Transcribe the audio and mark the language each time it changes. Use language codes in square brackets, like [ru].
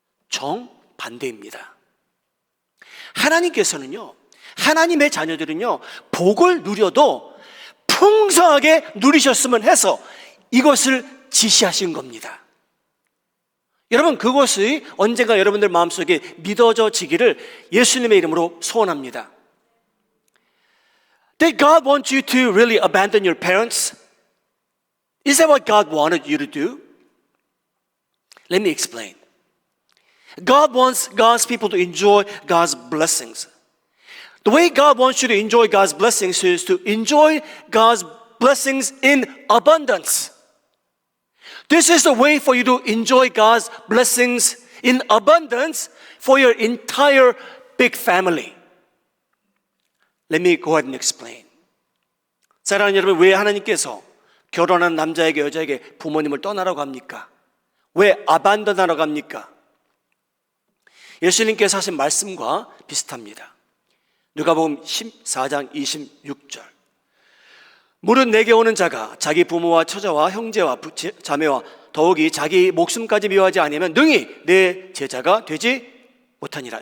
[ko] 정반대입니다. 하나님께서는요, 하나님의 자녀들은요, 복을 누려도 풍성하게 누리셨으면 해서 이것을 지시하신 겁니다. 여러분, 그것이 언젠가 여러분들 마음속에 믿어져지기를 예수님의 이름으로 소원합니다. [en] Did God want you to really abandon your parents? Is that what God wanted you to do? Let me explain. God wants God's people to enjoy God's blessings. The way God wants you to enjoy God's blessings is to enjoy God's blessings in abundance. This is the way for you to enjoy God's blessings in abundance for your entire big family. Let me go ahead and explain. [ko] 사랑하는 여러분, 왜 하나님께서 결혼한 남자에게 여자에게 부모님을 떠나라고 합니까? 왜 abandon하라고 합니까? 예수님께서 하신 말씀과 비슷합니다. 누가복음 14장 26절. 무릇 내게 오는 자가 자기 부모와 처자와 형제와 자매와 더욱이 자기 목숨까지 미워하지 아니하면 능히 내 제자가 되지 못하니라.